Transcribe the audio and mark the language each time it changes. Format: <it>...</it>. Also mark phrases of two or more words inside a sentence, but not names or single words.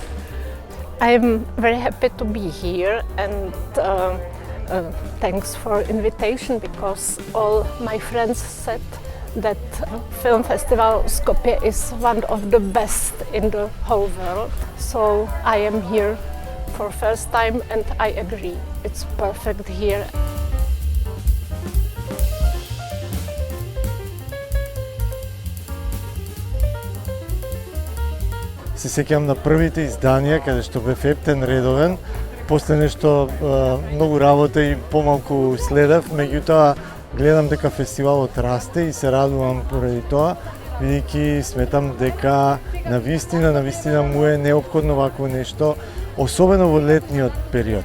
<en>I'm very happy to be here, and thanks for invitation, because all my friends said that Film Festival Skopje is one of the best in the whole world. So I am here for first time and I agree, it's perfect here.</en> <mk>Се сеќавам на првите изданија каде што бев ептен редовен, после нешто многу работа и помалку следев, меѓутоа гледам дека фестивалот расте и се радувам поради тоа, бидејќи сметам дека навистина му е неопходно вакво нешто, особено во летниот период.</mk>